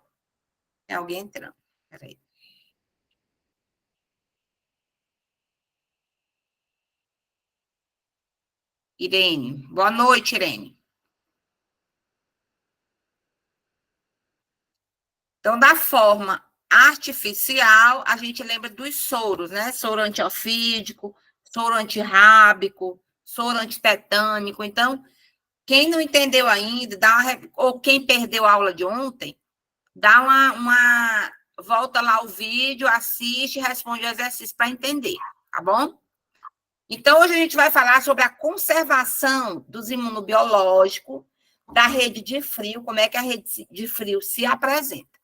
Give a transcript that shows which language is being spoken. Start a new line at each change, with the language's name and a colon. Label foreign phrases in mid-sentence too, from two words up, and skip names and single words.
Portuguese: Tem alguém entrando. Peraí. Irene. Boa noite, Irene. Então, da forma artificial, a gente lembra dos soros, né? Soro antiofídico, soro antirrábico, soro antitetânico. Então, quem não entendeu ainda, ou quem perdeu a aula de ontem, dá volta lá o vídeo, assiste, responde o exercício para entender, tá bom? Então, hoje a gente vai falar sobre a conservação dos imunobiológicos da rede de frio, como é que a rede de frio se apresenta.